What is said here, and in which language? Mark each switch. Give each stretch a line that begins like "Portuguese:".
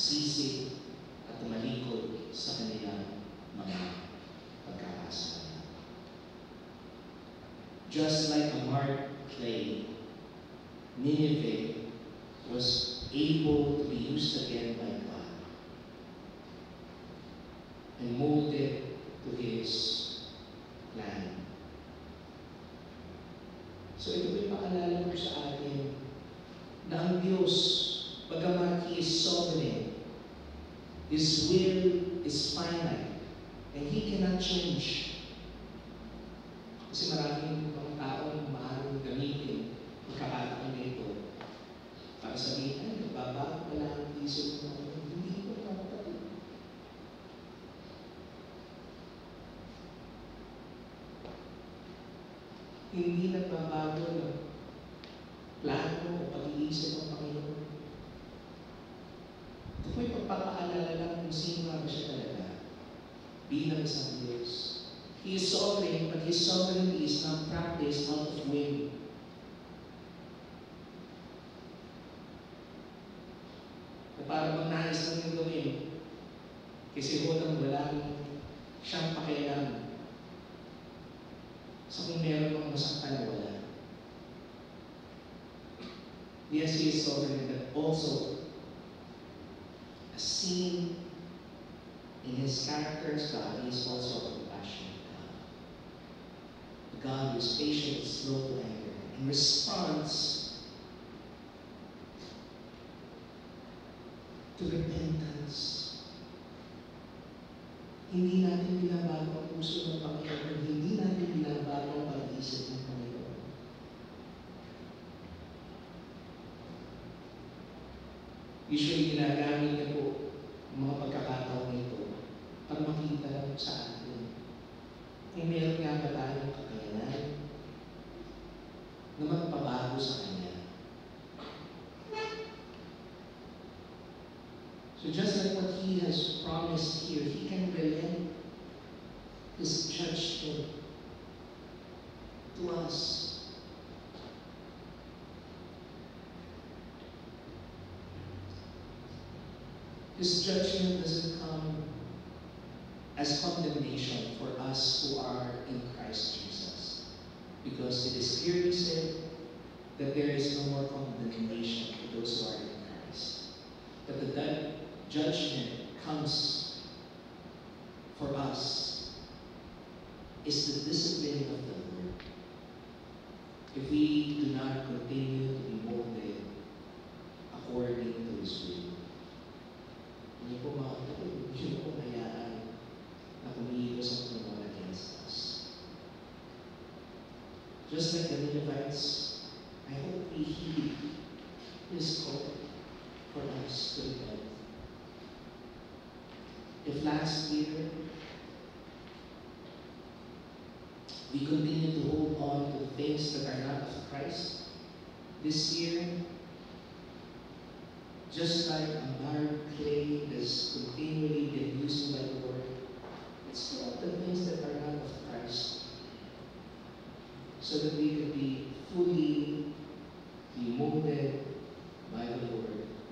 Filipino: sa kanilang mga pagkakasala.
English: Just like a marred clay, Nineveh was able to be used again by God and molded to His plan.
Filipino: So ito po'y paalala ko sa atin na ang Diyos, bagamat
English: He is sovereign, His will is finite, and He cannot change.
Filipino: Kasi maraming mga taong maaaring gamitin pagkakataon na ito para sabihin, ay, nagbabago pala ang isip mo. Hindi ko kapatid. Hindi nagbabago ng plano o pag-iisip ng Panginoon. Ito po'y pagpapaalala lang kung sino nga ba siya talaga bilang isang Diyos.
English: He is sovereign, but His sovereignty is not practiced out of whim.
Filipino: Na para bang nais lang yung gawin. Kasi walang siyang pakialam sa kung meron mga masaktan na wala.
English: Yes, He is sovereign, but also as seen in His character as God, He is also a compassionate God. A God who is patient, slow to anger, and responds to repentance.
Filipino: Hindi natin binabago ang puso ng Panginoon, hindi natin binabago ang pag-iisip ng Panginoon. Usually, ginagamit niya po ang mga pagkakataon nito para makita lang sa atin kung meron nga ba tayong kakayanan na magpabago sa Kanya.
English: So just like what He has promised here, He can relent His judgment to us. His judgment doesn't come as condemnation for us who are in Christ Jesus. Because it is clearly said that there is no more condemnation for those who are in Christ. That the judgment comes for us is the discipline of the Lord. If we do not continue to be molded according to His will.
Filipino: Hindi po mga kapatid, hindi po hayaan na kumilos ang Panginoon
English: against us. Just like the Ninevites, I hope we heed His call for us to repent. If last year we continue to hold on to things that are not of Christ, this year, just like a marred clay that's continually been used by the Lord, let's throw out the things that are not of Christ so that we can be fully molded by the Lord.